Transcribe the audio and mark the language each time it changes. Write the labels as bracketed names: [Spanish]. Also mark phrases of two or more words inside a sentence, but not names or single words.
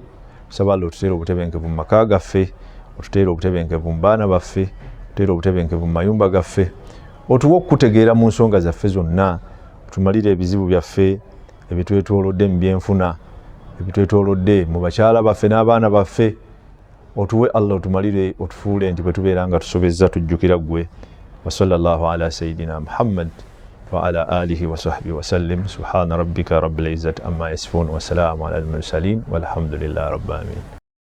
[Ganda] Tusaba Allah otuteere obutebenkevu mu maka gaffe, otuteere obutebenkevu mu baana baffe, otuteere obutebenkevu mu mayumba gaffe, otuwe okutegeera mu nsonga zaffe zonna, otumalire ebizibu byaffe ebitwetoolodde mu byenfuna, ebitwetoolodde mu bakyala baffe n'abaana baffe, otuwe Allah otumalire, otufuule nti bwe tubeera nga tusobezza tujjukira ggwe. [Arabic] وصلى الله على سيدنا محمد وعلى آله وصحبه وسلم. سبحان ربك رب العزة عما يصفون وسلام على المرسلين والحمد لله رب العالمين.